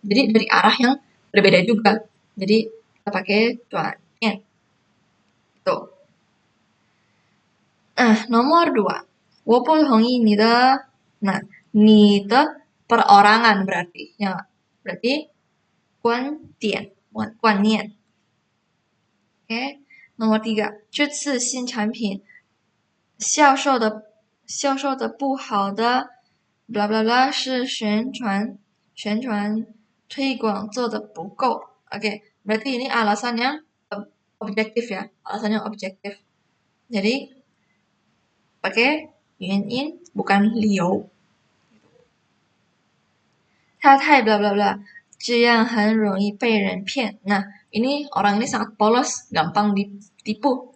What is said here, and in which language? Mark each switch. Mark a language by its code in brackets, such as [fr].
[id] Jadi dari arah yang berbeda juga. Jadi kita pakai 转变. Tuh. Nomor 2. [zh] 我不同意你的 Nah, 你的 [id] perorangan berarti. Ya, berarti 观点, bukan 观念. Oke. Nomor 3. [zh] 这次新产品销售的不好的 bla bla bla 是宣传推广做的不够. [id] Oke, berarti ini alasan yang objektif ya, alasan yang objektif. Jadi pakai 原因 bukan 理由. [zh] 他太 bla bla bla, 这样很容易被人骗. [id] Nah, orang ini sangat polos, gampang ditipu.